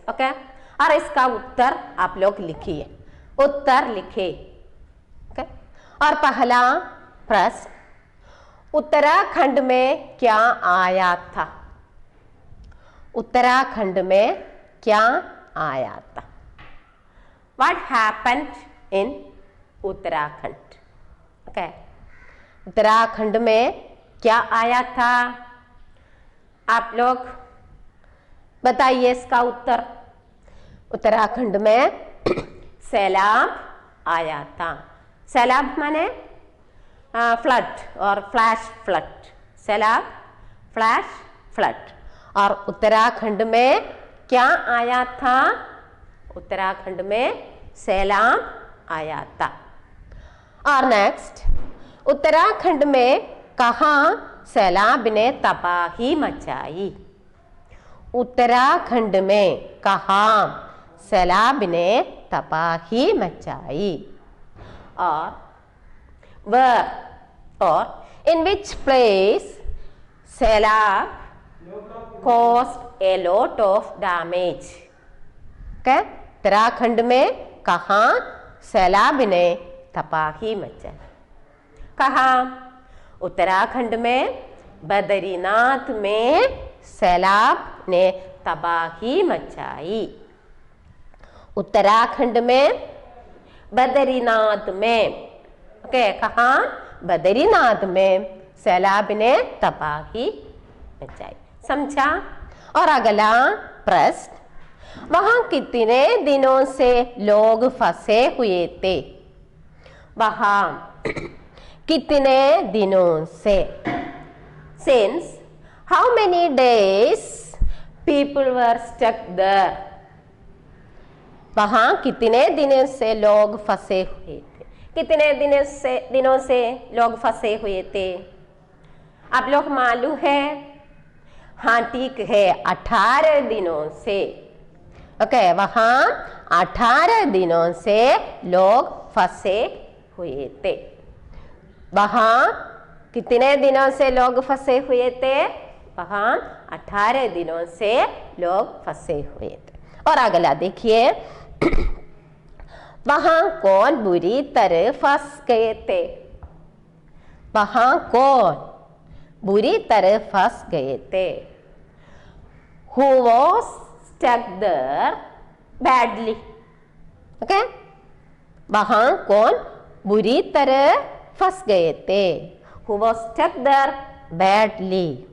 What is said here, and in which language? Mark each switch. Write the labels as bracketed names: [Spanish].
[Hindi] Okay, और इसका उत्तर आप लोग लिखिए। उत्तर लिखे। ओके, और पहला प्रश्न, उत्तराखंड में क्या आया था? उत्तराखंड में क्या आया था? [English] What happened in Uttarakhand? [Hindi] Okay, Uttarakhand में क्या आया था? आप लोग बताइए इसका उत्तर। उत्तराखंड में सैलाब आया था। सैलाब माने फ्लड और फ्लैश फ्लड। सैलाब, फ्लैश फ्लड। और उत्तराखंड में क्या आया था? उत्तराखंड में सैलाब आया था। और नेक्स्ट, उत्तराखंड में कहाँ सैलाब ने तबाही मचाई? उत्तराखंड में कहाँ सैलाब ने तबाही मचाई? और [English] where or in which place सैलाब caused a lot of damage? okay? [Hindi] Uttarakhand में कहाँ सैलाब ने तबाही मचाई? कहाँ? उत्तराखंड में बद्रीनाथ में सैलाब ने तबाही मचाई। उत्तराखंड में बद्रीनाथ में, ओके, कहाँ? बद्रीनाथ में सैलाब ने तबाही मचाई। समझा? और अगला प्रश्न, वहां कितने दिनों से लोग फंसे हुए थे? वहां कितने दिनों से? [English] Since how many days people were stuck there? [Hindi] वहां कितने दिनों से लोग फंसे हुए थे? कितने दिनों से लोग फंसे हुए थे? आप लोग मालूम है? हाँ ठीक है, 18 दिनों से। ओके, वहां 18 दिनों से लोग फंसे हुए थे। वहां कितने दिनों से लोग फंसे हुए थे? वहां 18 दिनों से लोग फंसे हुए थे। और अगला देखिए, वहां कौन बुरी तरह फंस गए थे? वहां कौन बुरी तरह फंस गए थे? [English] Who was stuck there badly? [Hindi] Okay, वहां कौन बुरी तरह फंस गए थे? [English] Who was stuck there badly?